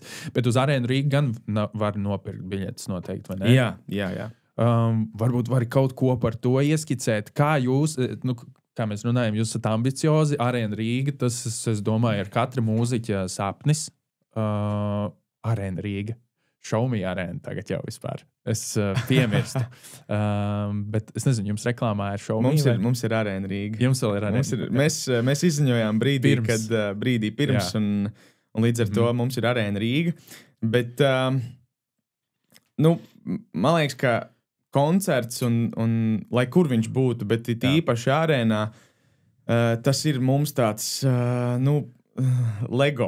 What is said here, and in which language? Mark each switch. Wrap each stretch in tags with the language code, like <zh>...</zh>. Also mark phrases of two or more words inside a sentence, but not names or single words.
<lv>Bet uz Arēnu Rīgu gan var nopirkt biļetes noteikti, vai ne? Jā. Varbūt var kaut ko par to ieskicēt. Kā jūs, kā mēs runājam, jūs esat ambiciozi, Arēna Rīga, tas, es domāju, ir katra mūziķa sapnis. Arēna Rīga.</lv> <en>Show me</en> <lv>Arēna tagad jau vispār. Es piemirstu. Bet es nezinu, jums reklāmā ir</lv> <en>show me?</en> <lv>Mums ir Arēna Rīga. Jums vēl ir Arēna. Mēs izziņojām brīdī pirms un līdz ar to mums ir Arēna Rīga. Bet, man liekas, ka koncerts un lai kur viņš būtu, bet īpaši arēnā, tas ir mums tāds, Lego.</lv>